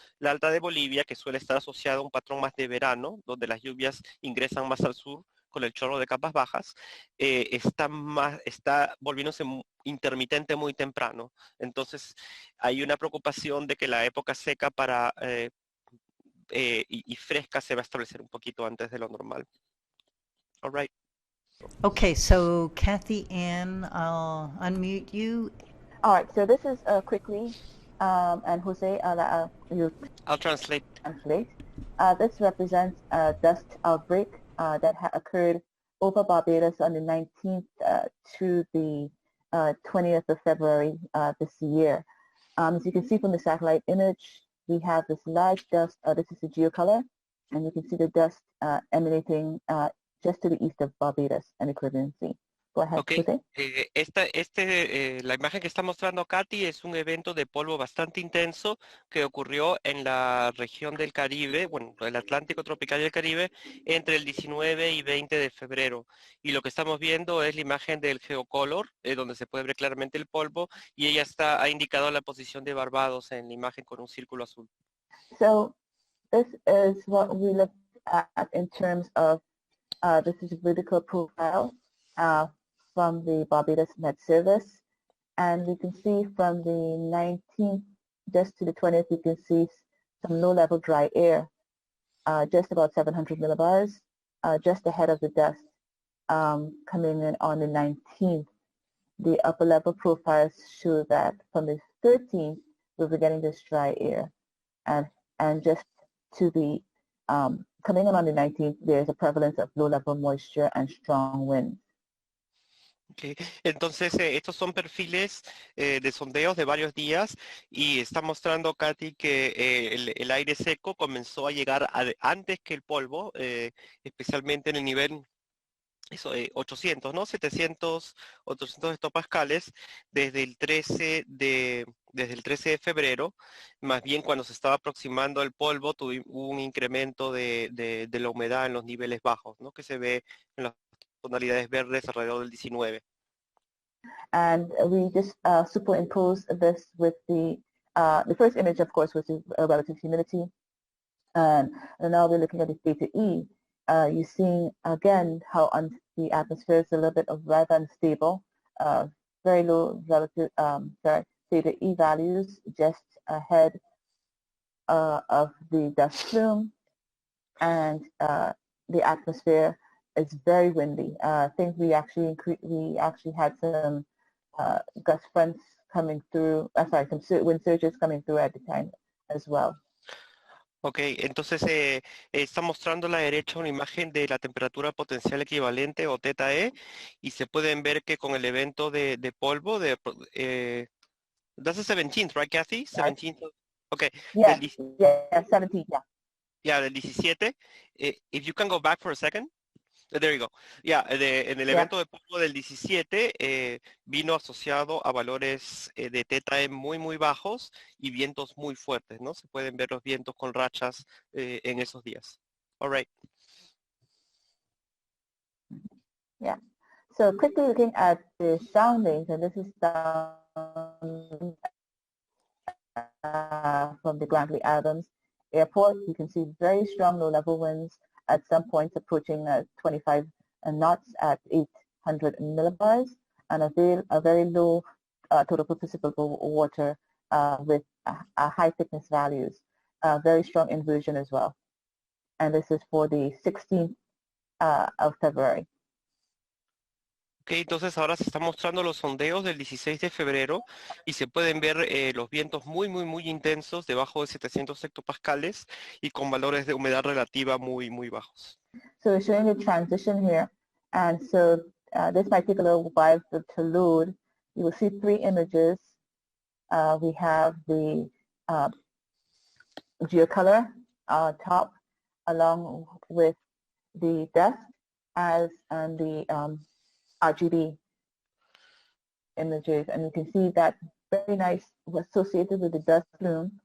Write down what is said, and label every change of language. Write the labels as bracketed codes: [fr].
[es] La Alta de Bolivia, que suele estar asociada a un patrón más de verano, donde las lluvias ingresan más al sur con el chorro de capas bajas, está volviéndose intermitente muy temprano. Entonces, hay una preocupación de que la época seca y fresca se va a establecer un poquito antes de lo normal. [en] All right. Okay, so Kathy Ann, I'll unmute you. All right, so this is quickly, and Jose, you I'll translate. This represents a dust outbreak that occurred over Barbados on the 19th to the 20th of February this year. As you can see from the satellite image, we have this large dust. This is the geocolor, and you can see the dust emanating just to the east of Barbados and the Caribbean Sea. Go ahead, Okay. Jose. [es] La imagen que está mostrando Katy es un evento de polvo bastante intenso que ocurrió en la región del Caribe, bueno, el Atlántico tropical y el Caribe, entre el 19 y 20 de febrero. Y lo que estamos viendo es la imagen del geocolor, donde se puede ver claramente el polvo, y ella ha indicado la posición de Barbados en la imagen con un círculo azul. [en] So this is what we look at in terms of this is a vertical profile from the Barbados Met Service, and we can see from the 19th just to the 20th, we can see some low-level dry air, just about 700 millibars, just ahead of the dust coming in on the 19th. The upper-level profiles show that from the 13th, we'll be getting this dry air, and just to the coming in on the 19th, there's a prevalence of low-level moisture and strong winds. Okay. [es] Entonces, estos son perfiles de sondeos de varios días y está mostrando, Katy, que el aire seco comenzó a llegar antes que el polvo, especialmente en el nivel eso, 800, ¿no? 700, 800 hectopascales desde el 13 de febrero. Más bien cuando se estaba aproximando el polvo, hubo un incremento de la humedad en los niveles bajos, ¿no? Que se ve en las tonalidades verdes alrededor del 19. [en] And we just superimpose this with the first image, of course, was the relative humidity. And now we're looking at the theta E. You're seeing again how the atmosphere is a little bit of rather unstable, very low relative theta E values just ahead of the dust plume, and the atmosphere is very windy. I think we actually had some gust fronts coming through. Some wind surges coming through at the time as well. [es] Ok, entonces está mostrando a la derecha una imagen de la temperatura potencial equivalente o teta E y se pueden ver que con el evento de polvo [en] that's the 17th, right, Kathy? 17th. Okay. Yeah, 17, yeah. Yeah, [es] del 17. [en] If you can go back for a second. There you go. [es] Yeah, en el evento de polvo del 17 vino asociado a valores de teta E muy, muy bajos y vientos muy fuertes, ¿no? Se pueden ver los vientos con rachas en esos días. [en] All right. Yeah. So quickly looking at the soundings, and this is down from the Grantley Adams Airport. You can see very strong low-level winds at some points approaching 25 knots at 800 millibars, and a very low total participable water with high thickness values. Very strong inversion as well. And this is for the 16th of February. [es] Ok, entonces ahora se están mostrando los sondeos del 16 de febrero y se pueden ver los vientos muy, muy, muy intensos debajo de 700 hectopascales y con valores de humedad relativa muy, muy bajos. [en] So we're showing the transition here. And so this might take a little while to load. You will see three images. We have the geocolor top along with the dust and the RGB images, and you can see that very nice associated with the dust plume.